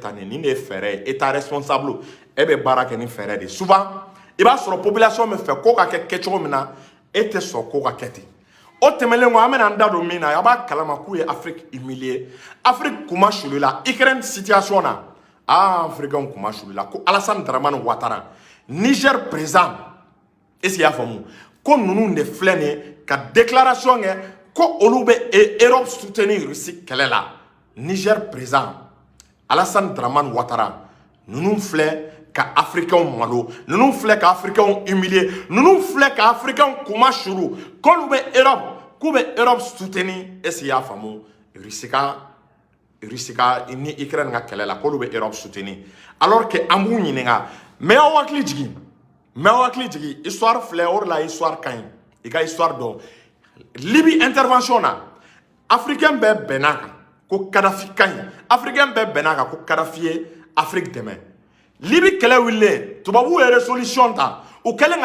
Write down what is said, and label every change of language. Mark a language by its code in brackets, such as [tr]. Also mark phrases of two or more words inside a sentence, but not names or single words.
[bm] tan nin de ye fɛɛrɛ ye [fr] état responsable [bm] e bɛ baara kɛ ni fɛɛrɛ de souvent i b'a sɔrɔ population bɛ fɛ ko ka kɛ kɛcogo min na e tɛ sɔn ko ka kɛ ten o tɛmɛlen kɔ an bɛna an da don min na a b'a kalama k'u ye [fr] Afrique humiliée [bm] Afrique kuma sulila Ukraine situation na Africains kuma sulila ko Alassane Dramane Ouattara Niger président [fr] est-ce qu'il y a [bm] faamu ko ninnu de filɛ nin ye ka déclaration kɛ ko olu bɛ Europe soutenir Russie kɛlɛ la Niger président Alassane Dramane Ouattara ninnu filɛ ka Africains malo ninnu filɛ ka [fr] Africains humilier [bm] ninnu filɛ ka Africains kuma suru k'olu bɛ Europe soutenir [fr] est-ce qu'il y a [bm] faamu Russie ka ni Ukraine ka kɛlɛ la k'olu bɛ Europe soutenir [fr] alors que [bm] an b'u ɲininka mais aw hakili jigin histoire filɛ o de la histoire ka ɲi i ka histoire dɔn Libye intervention na Africain bɛɛ bɛnn'a kan ko Kadhafi ka ɲi Africain bɛɛ bɛnn'a kan ko Kadhafi ye Afrique dɛmɛ Libye kɛlɛ wililen tubabuw ye résolution ta o kɛlen